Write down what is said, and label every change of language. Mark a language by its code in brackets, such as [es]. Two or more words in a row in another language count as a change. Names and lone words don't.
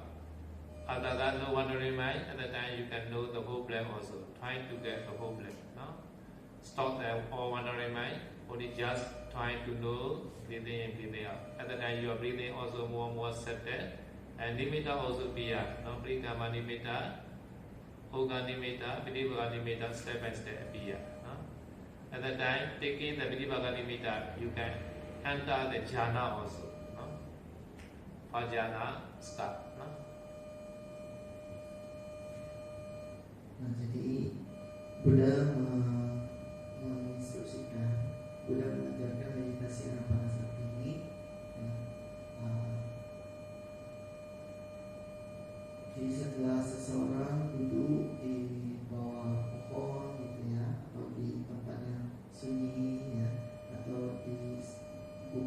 [en] After that, no wandering mind. At the time, you can know the whole breath also. Trying to get the whole breath. Stop the all wandering mind. Only just trying to know breathing in, breathing out. At the time, you are breathing also more and more settled. And nimitta also appear. [pi] Prikama nimitta, Hoga nimitta, Vidivaka nimitta, [en] step by step appear. At the time, taking the [pi] Vidivaka nimitta, [en] you can enter the jhana also. Jhana start. [id] Nah, jadi Buddha menginstruksikan, Buddha mengajarkan meditasi anapanasati ini. Jadi setelah seseorang duduk di bawah pohon gitu ya, atau di tempat yang sunyi ya, atau di